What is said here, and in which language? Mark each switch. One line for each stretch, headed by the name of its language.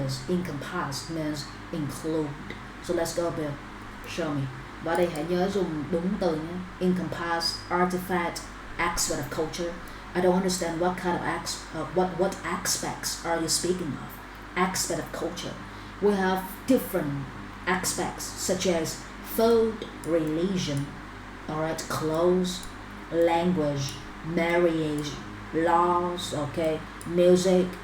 English: Encompass means include. So let's go, Bill. Show me.
Vietnamese: Và đây hãy nhớ dùng đúng từ nhé.
English: Encompass, artifact, aspect of culture. I don't understand what kind of what aspects are you speaking of? Aspect of culture. We have different aspects such as food, religion, alright, clothes, language, marriage, laws, okay, music.